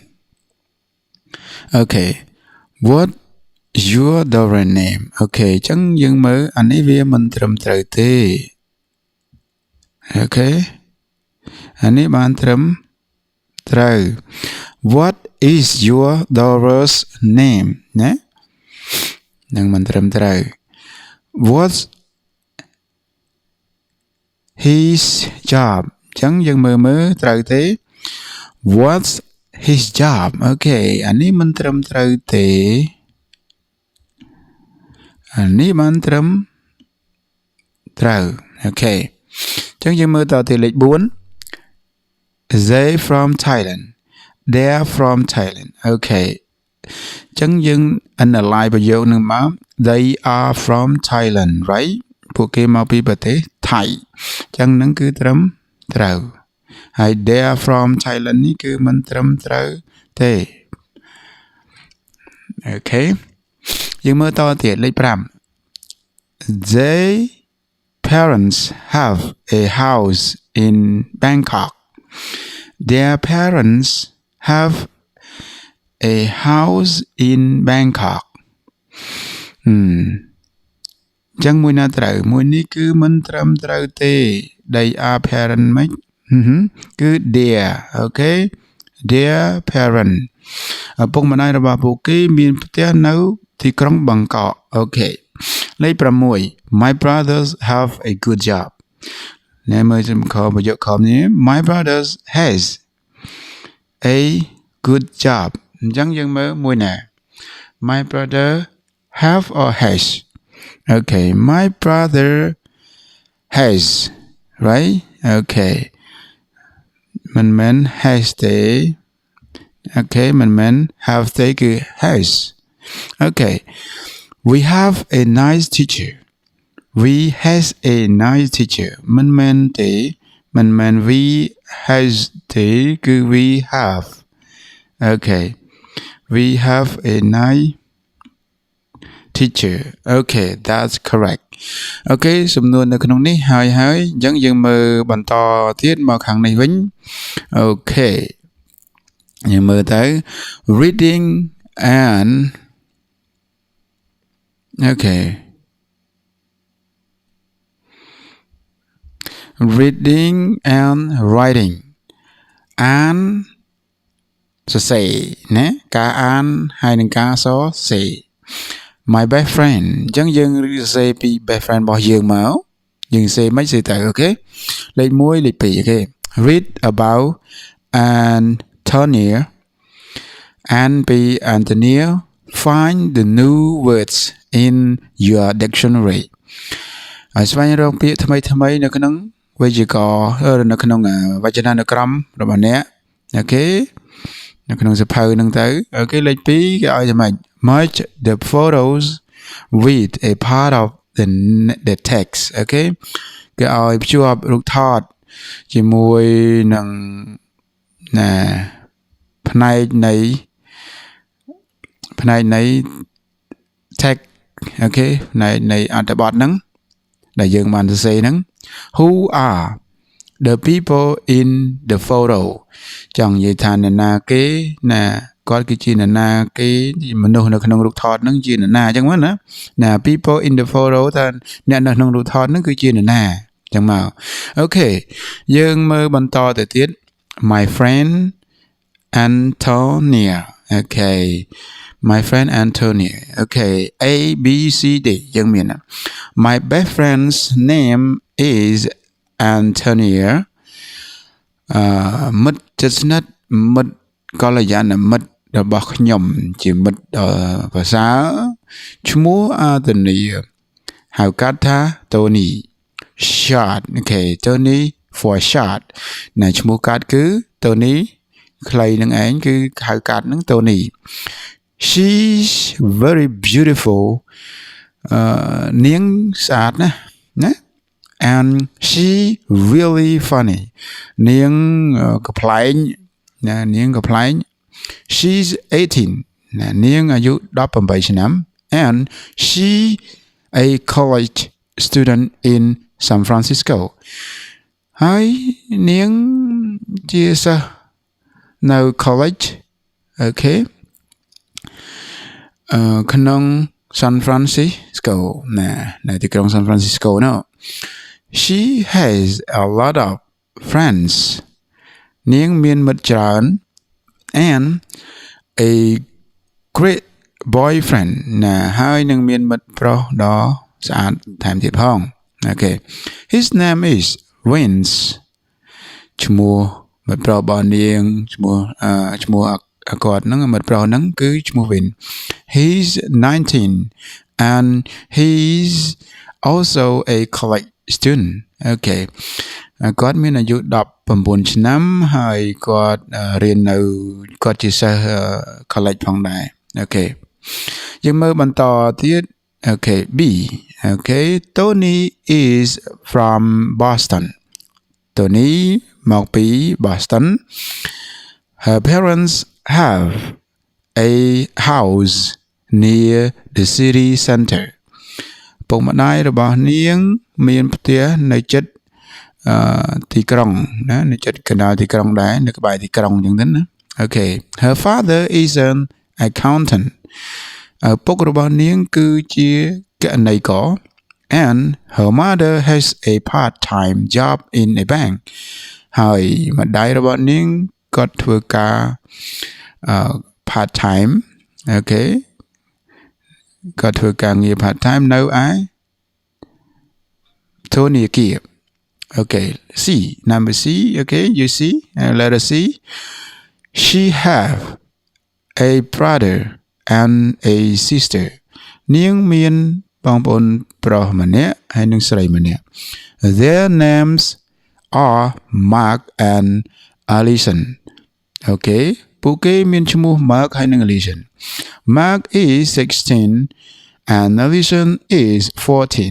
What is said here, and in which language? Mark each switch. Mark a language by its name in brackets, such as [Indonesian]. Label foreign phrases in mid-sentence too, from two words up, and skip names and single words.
[Khmer] អូខេ [English] What your daughter name [Khmer] អូខេអញ្ចឹងយើងមើលអានេះវាមិនត្រឹមត្រូវទេអូខេអានេះបានត្រឹមត្រូវ [English] What is your daughter's name [Khmer] ណានឹងមិនត្រឹមត្រូវ What's [English] his job [Khmer] អញ្ចឹងយើងមើលត្រូវទេ [English] What's his job [Khmer] អូខេអានេះមិនត្រឹមត្រូវទេអានេះបានត្រឹម ត្រូវអូខេអញ្ចឹងយើងមើលតទៅលេខ4 [English] They from Thailand They're from Thailand [Khmer] អូខេអញ្ចឹងយើង analyze ប្រយោគនឹងមក [English] They are from Thailand right [Khmer] ពួកគេមកពីប្រទេសថៃអញ្ចឹងហ្នឹងគឺត្រឹមត្រូវហើយ [English] They're from Thailand [Khmer] នេះគឺមិនត្រឹមត្រូវទេ អូខេយើងមើលតទៀតលេខ5 [English] They parents have a house in Bangkok Their parents have a house in Bangkok [Khmer] ចឹងមួយណាត្រូវមួយនេះគឺមិនត្រឹមត្រូវទេ [English] They are parent [Khmer] មិនគឺ their អូខេ [English] their parent [Khmer] ឪពុកម្ដាយរបស់ពួកគេមានផ្ទះនៅទីក្រុងបាងកកអូខេលេខ6 [English] My brothers have a good [Khmer] job ណែមើលសំខប្រយោគខំនេះ [English] My brothers has a good job [Khmer] អញ្ចឹងយើងមើលមួយណា [English] My brother have or has Okay my brother has right Okay មិន has ទេ Okay មិន have ទេគឺ has Okay We have a nice teacher We has a nice teacher [Khmer] មិនទេ មិន [English] we has [Khmer] ទេគឺ [English] we have Okay We have a nice teacher Okay that's correct Okay [Khmer] សំណួរនៅក្នុងនេះហើយអញ្ចឹងយើងមើលបន្តទៀតមកខាងនេះវិញ Okay យើងមើលទៅ [English] reading and Okay Reading and writing [Khmer] អានសរសេរណាការអានហើយនឹងការសរសេរ [English] My best friend [Khmer] អញ្ចឹងយើងសរសេរពី [English] best friend [Khmer] របស់យើងមកយើងសរសេរមិនសេទៅអូខេលេខ1លេខ2អូខេ [English] Read about Antonia and be Antonia find the new words in your dictionary [Khmer] ហើយស្វែងរកពាក្យថ្មីនៅក្នុងវេយ្យាករណ៍នៅក្នុងវចនានុក្រមរបស់អ្នកអូខេនៅក្នុងសៀវភៅហ្នឹងទៅអូខេលេខ2គេឲ្យយ៉ាងម៉េច [English] Merge the photos with a part of the text [Khmer] អូខេគេឲ្យភ្ជាប់រូបថតជាមួយនឹង ផ្នែកនៃ text អូខេផ្នែកនៃអត្ថបទហ្នឹងដែលយើងបានសរសេរហ្នឹង [English] Who are the people in the photo [Khmer] ចង់និយាយថាអ្នកណាគេណាគាត់គឺជាអ្នកណាគេមនុស្សនៅក្នុងរូបថតហ្នឹងជាអ្នកណាអញ្ចឹងណា [English] people in the photo [Khmer] ថាអ្នកនៅក្នុងរូបថតហ្នឹងគឺជាអ្នកណាអញ្ចឹងមកអូខេយើងមើលបន្តទៅទៀត [English] My friend Antonia Okay My friend Antonia Okay A B C D [Khmer] យើងមាន [English] My best friend's name is Antonia [Khmer] មិត្តជិតស្និទ្ធមិត្តកល្យាណមិត្តរបស់ខ្ញុំជាមិត្តភាសាឈ្មោះ Antonia ហៅកាត់ ថា [English] Tony Short Okay Tony for short [Khmer] ណាឈ្មោះកាត់គឺ Tony ខ្លីនឹងឯងគឺ ហៅកាត់នឹង Tony [English] She's very beautiful [Khmer] នាងស្អាតណា and [English] she really funny [Khmer] នាងកំប្លែងណានាងកំប្លែង [English] she's 18 [Khmer] ណានាងអាយុ18ឆ្នាំ [English] and she a college student in San Francisco [Khmer] ហើយនាងជាសិស្សនៅ college អូខេ ក្នុង San Francisco ណានៅទីក្រុង San Francisco នោះ [English] She has a lot of friends [Khmer] នាងមានមិត្តច្រើន [English] and a great boyfriend [Khmer] ណាហើយនឹងមានមិត្តប្រុសដ៏ស្អាតថែមទៀតផងអូខេ [English] His name is Vince [Khmer] ឈ្មោះមិត្តប្រុសរបស់នាងឈ្មោះគាត់ហ្នឹងមិត្តប្រុសហ្នឹងគឺឈ្មោះ Vin [English] He's 19 and he's also a college student Okay [Khmer] គាត់មានអាយុ19ឆ្នាំហើយគាត់រៀន នៅគាត់ជាសិស្ស college ផងដែរអូខេយើងមើលបន្តទៀត [English] Okay B Okay Tony is from Boston [Khmer] Tony មកពី Boston [English] Her parents have a house near the city center [Khmer] ពុកម្ដាយរបស់នាងមានផ្ទះនៅជិ តទីក្រុងណានៅជិតកណ្ដាលទីក្រុងដែរនៅក្បែរទីក្រុង អញ្ចឹងទៅណា [English] Okay Her father is an accountant [Khmer] ឪពុករបស់នាងគឺជាគណនេយ្យករ [English] and her mother has a part-time job in a bank [Khmer] ហើយម្ដាយរបស់នាងគាត់ធ្វើការ part-time Okay គាត់ធ្វើការងារ part-time នៅឯ Tony kia. [English] Okay, C. Number C. Okay, you see. Letter C. She have a brother and a sister. [Khmer] នាងមានបងប្អូនប្រុសម្នាក់ហើយនិងស្រីម្នាក់ [English] Their names are Mark and Alison. [Khmer] Okay, ពួកគេមានឈ្មោះ Mark ហើយនិង Alison. [English] Mark is 16 and Alison is 14.